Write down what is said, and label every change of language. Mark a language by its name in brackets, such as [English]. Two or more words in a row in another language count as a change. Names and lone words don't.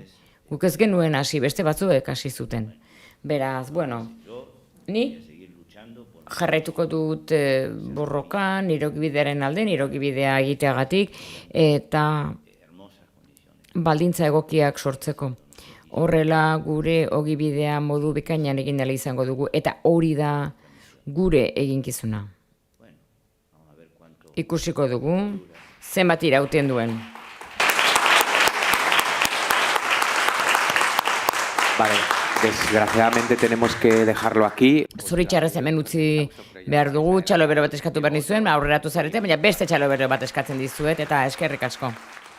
[Basque] Guk ez genuen hasi, beste batzuek hasi zuten. Beraz, ni jarraituko dut borrokan, nire ogibidearen alde, nire ogibidea egiteagatik, eta baldintza egokiak sortzeko. Horrela gure ogibidea modu bikainan egin dela izango dugu, eta hori da gure eginkizuna. Ikusiko dugu, zenbat irauten duen. [Spanish] Vale, desgraciadamente tenemos que dejarlo aquí. [Basque] Zoritxarrez hemen utzi behar dugu, txalo bero bat eskatu behar nizuen, aurreratu zarete, baina beste txalo bero bat eskatzen dizuet, eta eskerrik asko.